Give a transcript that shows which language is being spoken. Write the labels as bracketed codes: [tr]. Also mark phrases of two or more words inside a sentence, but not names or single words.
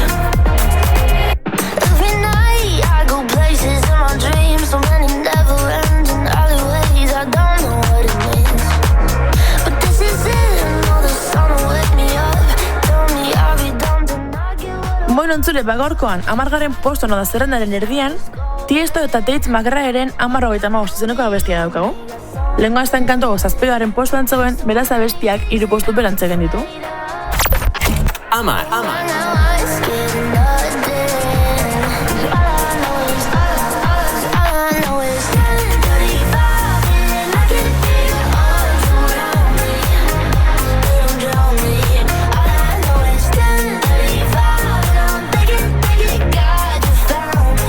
[en] Every night I go places in my dreams. So many never ending alleyways. I don't know what it means, but this is it. I know the sun will wake me up. Tell me I'll be dumb to not get what I [eu] Bueno, entzule, bagorkoan, 10. posto da zerrendaren erdian, Tiesto eta Tate McRaeren 10:35 izeneko abestia daukagu. Lehengo astan kanto 7. postuan zegoen, beraz abestiak 3 postu berantzegen ditu. Amar. [en] now I ain't scared of nothing. All I know is 10:35 and I can feel your arms around me. Let them drown me. All I know is 10:35 and I'm thinking, God, you found me.